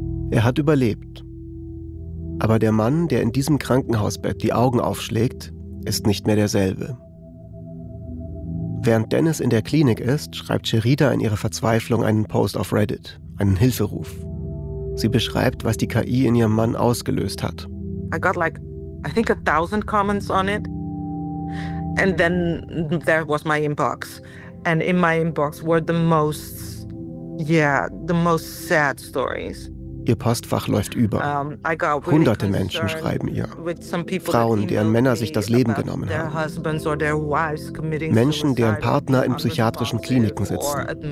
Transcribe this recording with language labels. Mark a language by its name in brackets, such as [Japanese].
[German] Er hat überlebt. Aber der Mann, der in diesem Krankenhausbett die Augen aufschlägt, ist nicht mehr derselbe. Während Dennis in der Klinik ist, schreibt Sherida in ihrer Verzweiflung einen Post auf Reddit, einen Hilferuf. Sie beschreibt, was die KI in ihrem Mann ausgelöst hat. [English] I got like, I think 1,000 comments on it. And then there was my inbox. And in my inbox were the most, the most sad stories. [German] Ihr Postfach läuft über. Hunderte Menschen schreiben ihr. Frauen, deren Männer sich das Leben genommen haben. Menschen, deren Partner in psychiatrischen Kliniken sitzen.